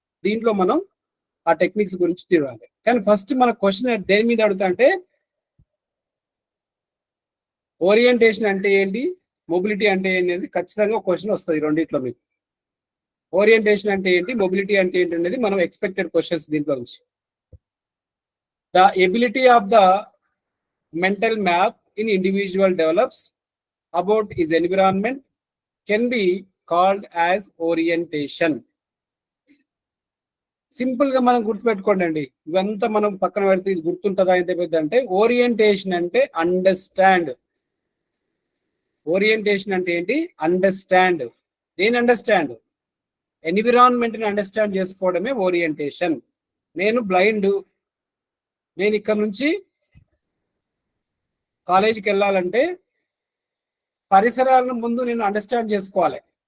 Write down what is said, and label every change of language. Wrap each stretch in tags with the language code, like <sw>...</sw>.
<te>దీంట్లో మనం ఆ టెక్నిక్స్ గురించి చూడాలి. కానీ ఫస్ట్ మన క్వశ్చన్ దేని మీద అడుగుతా అంటే ఓరియంటేషన్ అంటే ఏంటి, మొబిలిటీ అంటే ఏంటి అనేది ఖచ్చితంగా క్వశ్చన్ వస్తుంది రెండిట్లో మీకు. ఓరియంటేషన్ అంటే ఏంటి, మొబిలిటీ అంటే ఏంటి అనేది మనం ఎక్స్పెక్టెడ్ క్వశ్చన్స్ దీంట్లో నుంచి.</te> <en>The ability of the mental map in individual develops about his environment can be called as orientation.</en> <te>Simple గా మనం గుర్తుపెట్టుకోండి అండి, ఇవంతా మనం పక్కన పెడితే ఇది గుర్తుంటుందా ఎంత పెద్ద అంటే, ఓరియంటేషన్ అంటే అండర్స్టాండ్. ఓరియంటేషన్ అంటే ఏంటి? అండర్స్టాండ్. దేని అండర్స్టాండ్? ఎన్విరాన్మెంట్ ని అండర్స్టాండ్ చేసుకోవడమే ఓరియంటేషన్. నేను బ్లైండ్, నేను ఇక్కడ నుంచి కాలేజీకి వెళ్ళాలంటే పరిసరాలను ముందు నేను అండర్స్టాండ్ చేసుకోవాలి.</te>